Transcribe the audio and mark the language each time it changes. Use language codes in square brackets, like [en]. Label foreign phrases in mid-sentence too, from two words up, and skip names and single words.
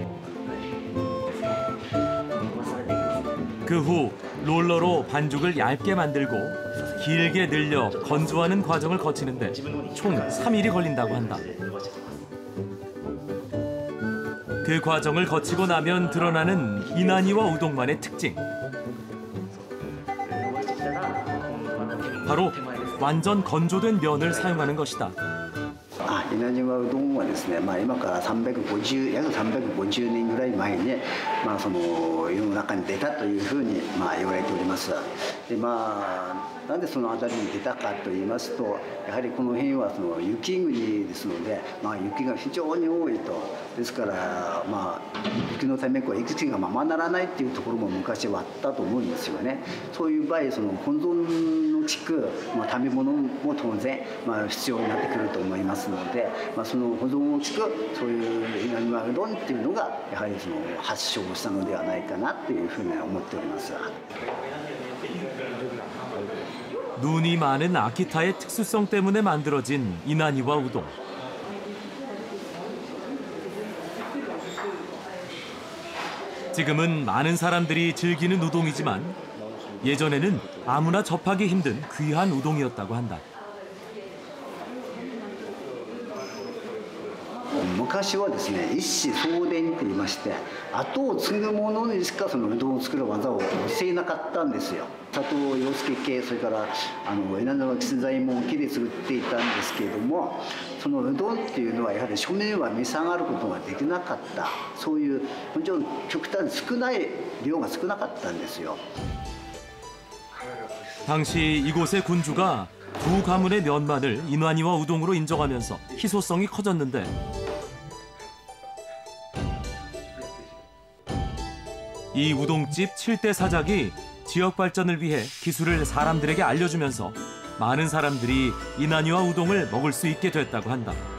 [ko] 그 후 롤러로 반죽을 얇게 만들고 길게 늘려 건조하는 과정을 거치는데 총 3일이 걸린다고 한다. 그 과정을 거치고 나면 드러나는 이나니와 우동만의 특징. 바로 완전 건조된 면을 사용하는 것이다. [ja] 稲庭うどんはですね、今から約350年ぐらい前に、その世の中に出たというふうに言われております。でなんでその辺りに出たかと言いますと、やはりこの辺はその雪国ですので、雪が非常に多いと。ですから雪のため雪地がままならないっていうところも昔はあったと思うんですよね。そういう場合その保存の地区、食べ物も当然必要になってくると思いますので、その保存の地区そういう稲庭うどんっていうのがやはりその発祥したのではないかなっていうふうに思っております。 [ko] 눈이 많은 아키타의 특수성 때문에 만들어진 이나니와 우동. 지금은 많은 사람들이 즐기는 우동이지만 예전에는 아무나 접하기 힘든 귀한 우동이었다고 한다. [ja] 昔はですね、一子相伝って言いまして、後を継ぐ者にしかそのうどんを作る技を教えなかったんですよ。佐藤洋介家、それから稲沢吉左衛門家で作っていたんですけれども、そのうどんっていうのはやはり庶民は召し上がることができなかった、そういうもちろん極端に少ない量が少なかったんですよ。 [ko] 당시 이곳의 군주가 두 가문의 면만을 인환이와 우동으로 인정하면서 희소성이 커졌는데 이 우동집 7대 사작이 지역 발전을 위해 기술을 사람들에게 알려주면서 많은 사람들이 인환이와 우동을 먹을 수 있게 됐다고 한다.